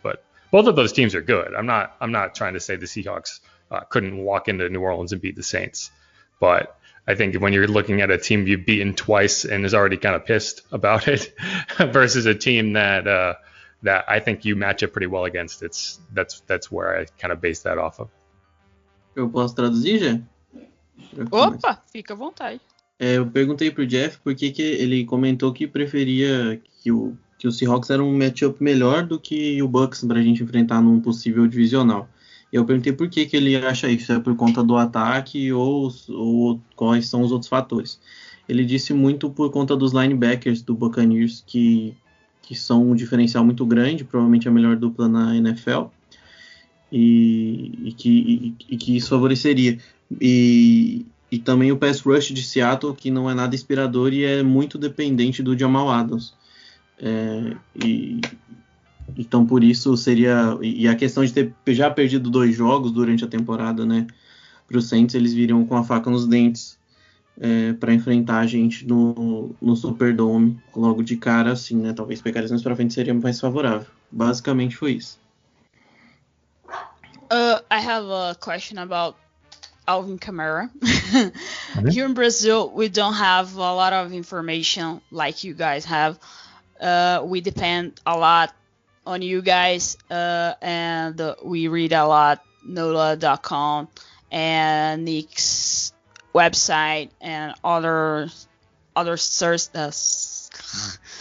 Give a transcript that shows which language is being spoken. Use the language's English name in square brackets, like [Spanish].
[English] But both of those teams are good. I'm not trying to say the Seahawks couldn't walk into New Orleans and beat the Saints. But I think when you're looking at a team you've beaten twice and is already kind of pissed about it versus a team that I think you match up pretty well against, that's where I kind of base that off of. [Portuguese] Eu posso traduzir, já? Opa, fica à vontade. Eu perguntei pro Jeff por que ele comentou que preferia que o Seahawks era um matchup melhor do que o Bucs pra gente enfrentar num possível divisional. Eu perguntei por que ele acha isso, é por conta do ataque ou quais são os outros fatores. Ele disse muito por conta dos linebackers do Buccaneers, que são um diferencial muito grande, provavelmente a melhor dupla na NFL, e que isso favoreceria. E também o pass rush de Seattle, que não é nada inspirador e é muito dependente do Jamal Adams. Então, por isso seria... E a questão de ter já perdido 2 jogos durante a temporada, né? Para os Saints, eles viriam com a faca nos dentes para enfrentar a gente no Superdome logo de cara, assim, né? Talvez pegar eles mais para frente seria mais favorável. Basicamente foi isso. [English] I have a question about Alvin Kamara. Here in Brazil, we don't have a lot of information like you guys have. We depend a lot on you guys, and we read a lot, NOLA.com and Nick's website and other sources.